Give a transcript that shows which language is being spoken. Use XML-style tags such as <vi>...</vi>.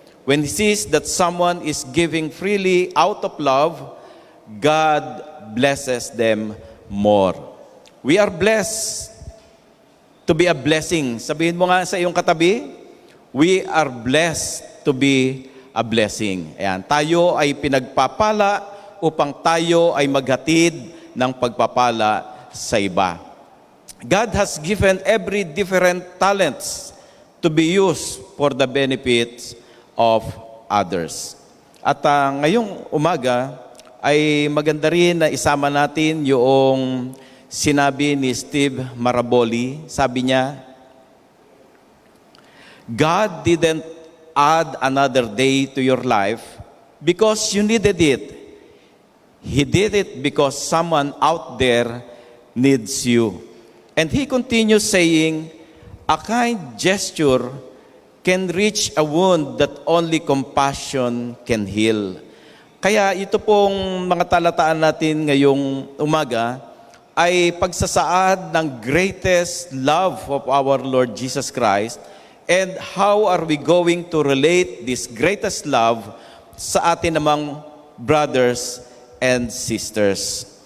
<en>When He sees that someone is giving freely out of love, God blesses them more. We are blessed to be a blessing.</en> <tl>Sabihin mo nga sa iyong katabi,</tl> <en>We are blessed to be a blessing.</en> <tl>Ayan, tayo ay pinagpapala upang tayo ay maghatid ng pagpapala sa iba.</tl> <en>God has given every different talents to be used for the benefits of others.</en> <tl>At ngayong umaga ay maganda rin na isama natin yung sinabi ni Steve Maraboli. Sabi niya,</tl> <en>God didn't add another day to your life because you needed it. He did it because someone out there needs you. And he continues saying, a kind gesture can reach a wound that only compassion can heal.</en> <tl>Kaya ito pong mga talataan natin ngayong umaga ay pagsasaad ng</tl> <en>greatest love of our Lord Jesus Christ. And how are we going to relate this greatest love</en> <tl>sa atin namang</tl> <en>brothers and sisters?</en>